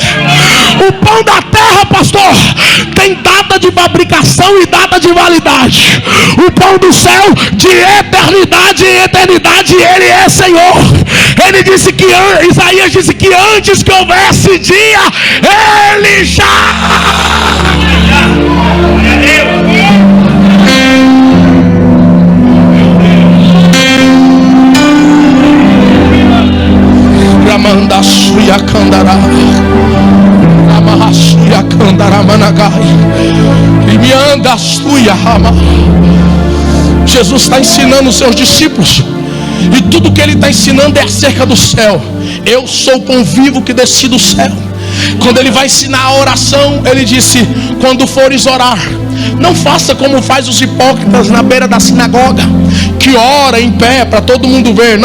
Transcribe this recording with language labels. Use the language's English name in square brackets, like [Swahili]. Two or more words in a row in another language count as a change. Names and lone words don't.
[Portuguese] O pão da terra, pastor, tem data de fabricação e data de validade. O pão do céu, de eternidade em eternidade, ele é Senhor. Ele disse que Isaías disse que antes que houvesse dia, ele já. Ramanda suya kandara, Ramahasuya kandara managai, e me anda suya rama. Jesus está ensinando os seus discípulos, e tudo que ele está ensinando é acerca do céu. Eu sou o pão vivo que desci do céu. Quando ele vai ensinar a oração, ele disse: quando fores orar, não faça como faz os hipócritas na beira da sinagoga, que ora em pé para todo mundo ver.